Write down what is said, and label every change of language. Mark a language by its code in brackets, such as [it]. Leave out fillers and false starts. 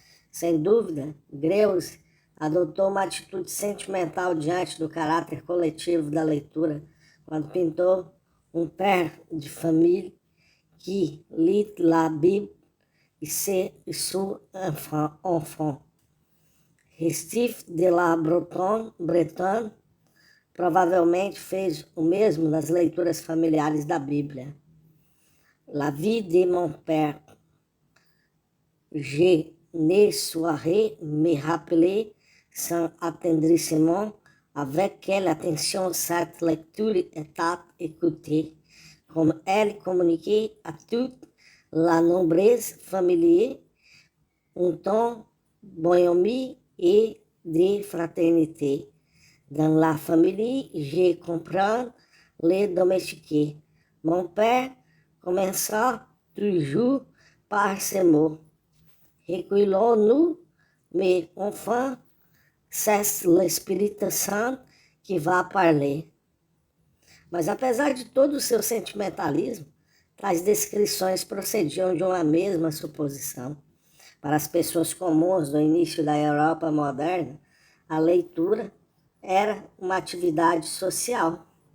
[pt] Sem dúvida, Greuze adotou uma atitude sentimental diante do caráter coletivo da leitura quando pintou um [fr] père de famille qui lit la Bible et son enfant. [pt] Restif de la Bretonne provavelmente fez o mesmo nas leituras familiares da Bíblia. [fr] La vie de mon père. Je ne saurais me rappeler sans attendrissement avec quelle attention cette lecture était écoutée, comme elle communiquait à toute la nombreuse famille un ton bonhomie et de fraternité. Dans la famille, je comprends les domestiques. Mon père commença toujours par ces mots. Recueillons-nous, mais enfin, c'est l'Esprit Saint que va parler. [pt] Mas apesar de todo o seu sentimentalismo, tais descrições procediam de uma mesma suposição. Para as pessoas comuns do início da Europa moderna, a leitura era uma atividade social.